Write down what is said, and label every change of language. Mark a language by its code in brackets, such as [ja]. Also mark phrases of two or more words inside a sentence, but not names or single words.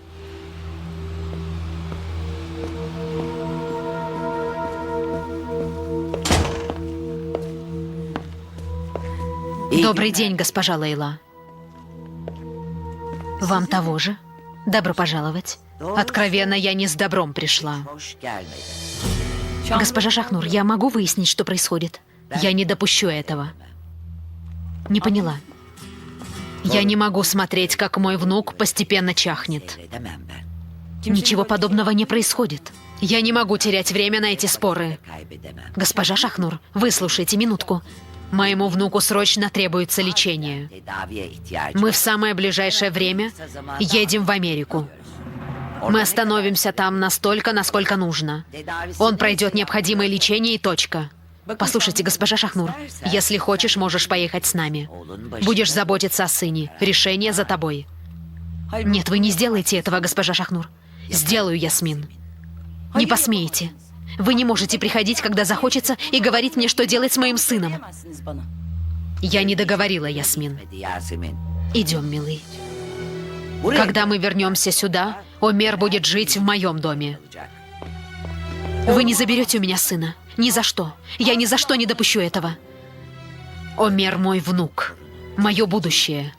[ru] Добрый день, госпожа Лейла. Вам того же. Добро пожаловать. Откровенно, я не с добром пришла. [tr] Hoş gelmedin. [ru] Госпожа Шахнур, я могу выяснить, что происходит? Я не допущу этого. Не поняла. Я не могу смотреть, как мой внук постепенно чахнет. [tr] Edemem ben. [ru] Ничего подобного не происходит. Я не могу терять время на эти споры. [tr] Kaybedemem. [ru] Госпожа Шахнур, выслушайте минутку. Моему внуку срочно требуется лечение. [tr] Tedaviye ihtiyacı [ru] Мы в самое ближайшее время едем в Америку. Мы остановимся там настолько, насколько нужно. Он пройдет необходимое лечение и точка. Послушайте, госпожа Шахнур, если хочешь, можешь поехать с нами. Будешь заботиться о сыне. Решение за тобой. Нет, вы не сделаете этого, госпожа Шахнур. Сделаю, Ясмин. Не посмеете. Вы не можете приходить, когда захочется, и говорить мне, что делать с моим сыном. [tr] Diyemezsiniz bana. [ru] Я не договорила, Ясмин. [tr] Hadi Yasemin. [ru] Идем, милый. [tr] Buraya [ru] Когда мы вернемся сюда, Омер будет жить в моем доме. [tr] kalacak. [ru] Вы не заберете у меня сына. Ни за что. Я ни за что не допущу этого. Омер мой внук. Мое будущее.